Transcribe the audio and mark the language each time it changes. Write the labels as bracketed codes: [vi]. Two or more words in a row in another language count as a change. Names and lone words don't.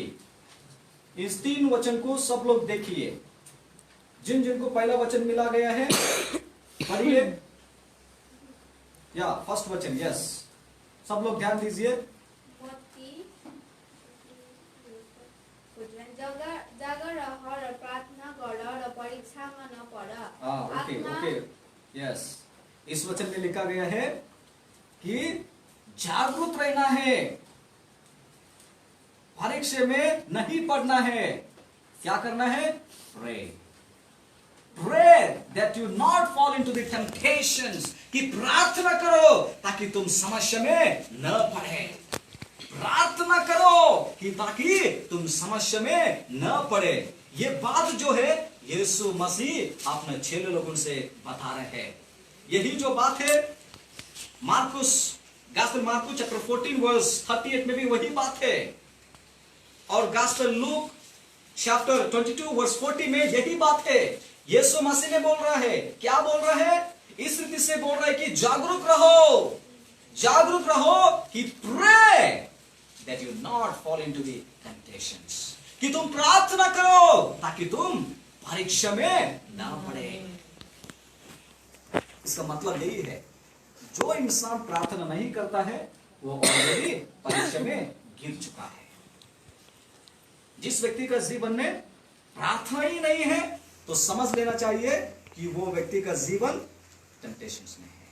[hi] इस 3 वचन को सब लोग देखिए। जिन जिनको पहला वचन मिला गया है पढ़िए, या फर्स्ट वचन, यस, सब लोग ध्यान दीजिए। [ne] जागर रह र प्रार्थना गर र परीक्षामा नपर। [en] OK, yes. [hi] इस वचन में लिखा गया है कि जागरूक रहना है, परीक्षा में नहीं पढ़ना है। क्या करना है? [en] Pray that you not fall into the temptations, [hi] कि प्रार्थना करो ताकि तुम समस्या में न पड़े। प्रार्थना करो कि ताकि तुम समस्या में न पड़े। ये बात जो है यीशु मसीह अपने 6 लोगों से बता रहे हैं। यही जो बात है मार्कुस, गॉस्पेल मार्कुस चैप्टर 14 वर्स 38 में भी वही बात है। और गॉस्पेल लूक चैप्टर 22 वर्स 40 में यही बात है। यीशु मसीह ने बोल रहा है, क्या बोल रहा है? इस रीति से बोल रहा है कि जागरूक रहो, जागरूक रहो कि [en] pray that you not fall into the temptations, [hi] कि तुम प्रार्थना करो ताकि तुम परीक्षा में ना पड़े। इसका मतलब यही है, जो इंसान प्रार्थना नहीं करता है वो ऑलरेडी परीक्षा में गिर चुका है। जिस व्यक्ति का जीवन में प्रार्थना ही नहीं है तो समझ लेना चाहिए कि वो व्यक्ति का जीवन टेम्पटेशंस में है।